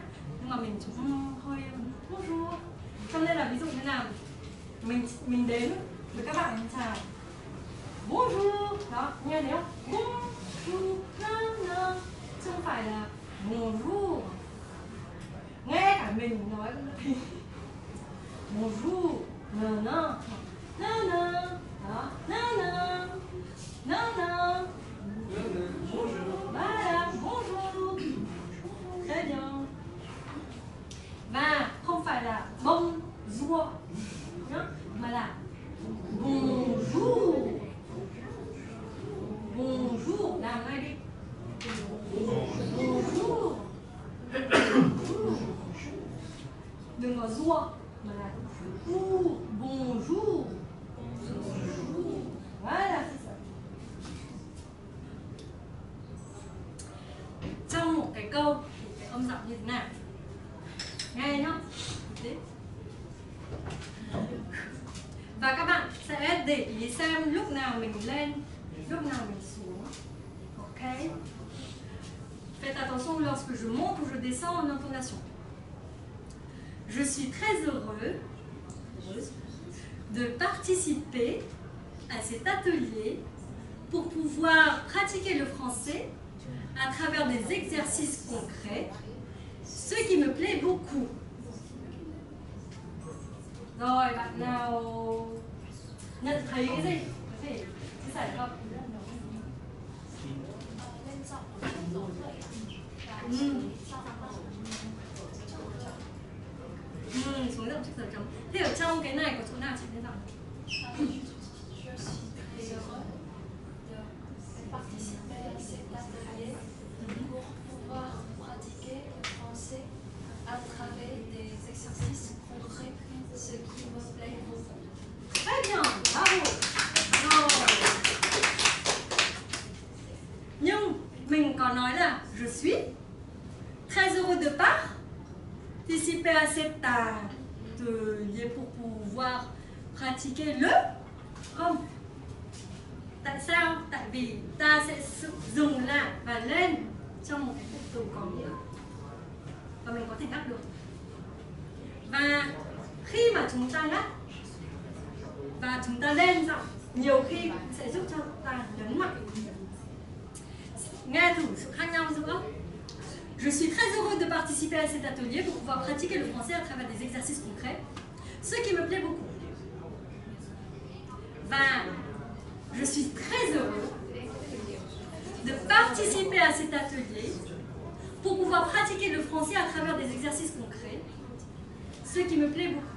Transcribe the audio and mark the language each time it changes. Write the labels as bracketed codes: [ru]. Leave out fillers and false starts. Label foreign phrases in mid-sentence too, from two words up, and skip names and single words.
[vi] Nhưng mà mình cũng hơi bonjour. Cho nên là ví dụ như là mình đến với các bạn mình chào bonjour, đó, nghe thấy không? Bonjour, no, chứ không phải là bonjour. Nghe cả mình nói cũng thấy bonjour, no, đó, no. [fr] Voilà, bonjour. Très bien. [vi] Và không phải là bonjour nhá, mà là bonjour. Bonjour, làm ngay đi. Bonjour. Đừng có jour mà là bonjour. [fr] Voilà, c'est ça. [vi] Trong một cái câu thì cái âm giọng như thế nào? Nghe nhá. Và các bạn sẽ để ý xem lúc nào mình lên, lúc nào mình xuống. Ok. [fr] Faites attention lorsque je monte ou je descends en intonation. Je suis très heureuse de participer à cet atelier pour pouvoir pratiquer le français à travers des exercices concrets, ce qui me plaît beaucoup. [vi] Rồi, bạn nào nhận thấy cái gì? Có thể chia sẻ không? Xuống giọng trước giờ chấm. Thế ở trong cái này có chỗ nào chị lên giọng? [fr] Participer à cet atelier pour pouvoir pratiquer le français à travers des exercices concrets, ce qui me plaît beaucoup. Très bien, bravo. [vi] Rồi. Nhưng mình có nói là [fr] je suis très heureux de participer à cet atelier pour pouvoir pratiquer le [vi] không. Tại sao? Tại vì ta sẽ dùng lại và lên trong một cái cụm từ có nghĩa và mình có thể ngắt được. Và khi mà chúng ta ngắt và chúng ta lên giọng, nhiều khi sẽ giúp cho ta nhấn mạnh. Nghe thử sự khác nhau giữa [fr] Je suis très heureux de participer à cet atelier pour pouvoir pratiquer le français à travers des exercices concrets, ce qui me plaît beaucoup. Và je suis très heureux de participer à cet atelier pour pouvoir pratiquer le français à travers des exercices concrets, ce qui me plaît beaucoup.